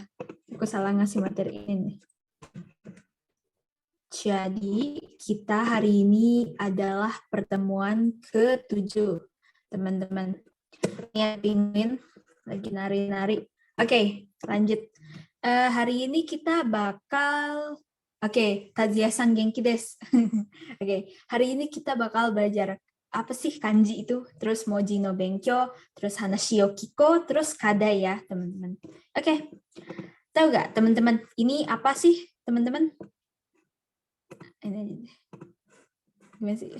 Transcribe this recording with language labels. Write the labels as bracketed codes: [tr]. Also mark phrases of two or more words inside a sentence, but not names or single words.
[id] Aku salah ngasih materi ini. Jadi, kita hari ini adalah pertemuan ke-7, teman-teman. Ini penguin lagi nari-nari. Oke, lanjut. Hari ini kita bakal [ja] タジヤさん元気です. [id] Oke, hari ini kita bakal belajar apa sih kanji itu, terus [ja] 文字の勉強, [id] terus [ja] 話を聞こう, [id] terus kadai ya, teman-teman. Oke. Tahu nggak, teman-teman, ini apa sih, teman-teman? Ini gimana sih?